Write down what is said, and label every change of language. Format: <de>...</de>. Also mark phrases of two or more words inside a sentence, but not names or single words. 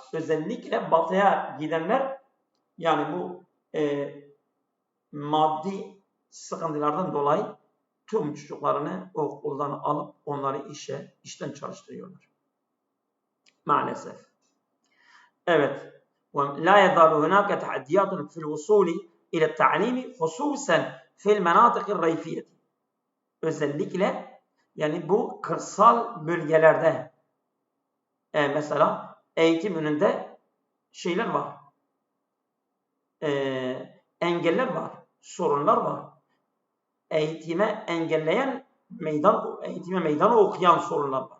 <tr>Özellikle batıya gidenler, yani bu maddi sıkıntılardan dolayı tüm çocuklarını okuldan alıp onları işten çalıştırıyorlar. Maalesef. Evet.</tr> <ar>ولا يزال هناك تحديات في الوصول إلى التعليم خصوصا في المناطق الريفية.</ar> <tr>Özellikle yani bu kırsal bölgelerde mesela eğitim önünde şeyler var. Engeller var. Sorunlar var. Eğitime meydan okuyan sorunlar var.</tr>